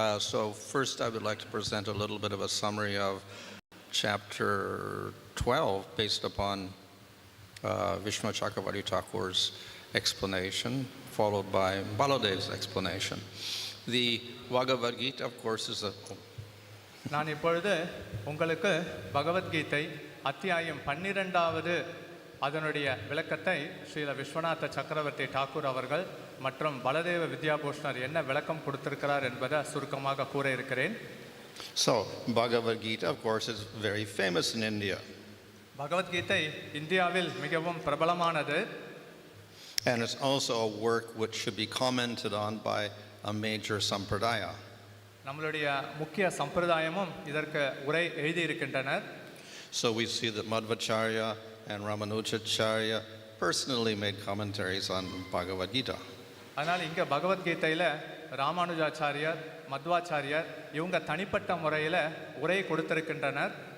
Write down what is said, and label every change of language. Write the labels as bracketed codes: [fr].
[en] So first I would like to present a little bit of a summary of chapter 12 based upon Vishnu Chakravarti Thakur's explanation, followed by Baladev's explanation. The Bhagavad Gita, of course, is a... [ta] நான் இப்பொழுது உங்களுக்கு பகவத்கீதை அத்தியாயம் 12வது அதனுடைய விளக்கத்தை ஸ்ரீல விஸ்வநாத சக்கரவர்த்தி டாக்கூர் அவர்கள் மற்றும் பலதேவ வித்யாபூஷணர் என்ன விளக்கம் கொடுத்திருக்கிறார் என்பதை சுருக்கமாக கூற இருக்கிறேன். [en] So, Bhagavad Gita, of course, is very famous in India. [ta] Bhagavad Gita இந்தியாவில் மிகவும் பிரபலமானது. [en] And it's also a work which should be commented on by a major sampradaya. [ta] நம்மளுடைய முக்கிய சம்பிரதாயமும் இதற்கு உரை எழுதி இருக்கின்றனர். [en] So we see that Madhvacharya and Ramanujacharya personally made commentaries on Bhagavad Gita. [ta] அதனால் இங்கே பகவத்கீதையில் ராமானுஜாச்சாரியர் மத்வாச்சாரியர் இவங்க தனிப்பட்ட முறையில் உரை கொடுத்திருக்கின்றனர்.